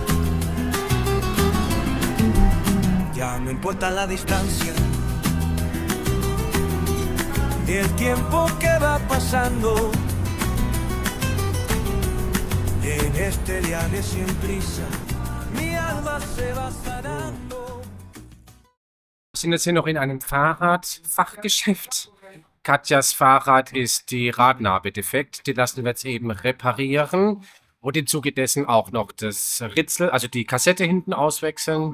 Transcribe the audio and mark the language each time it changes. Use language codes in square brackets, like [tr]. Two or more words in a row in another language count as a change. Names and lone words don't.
[es] Ya no importa la distancia, ni el tiempo que va pasando. En este viaje sin prisa, mi alma se va sanando. [de] Wir sind jetzt hier noch in einem Fahrradfachgeschäft. Katjas Fahrrad ist die Radnabe defekt. Die lassen wir jetzt eben reparieren. Und im Zuge dessen auch noch das Ritzel, also die Kassette hinten auswechseln.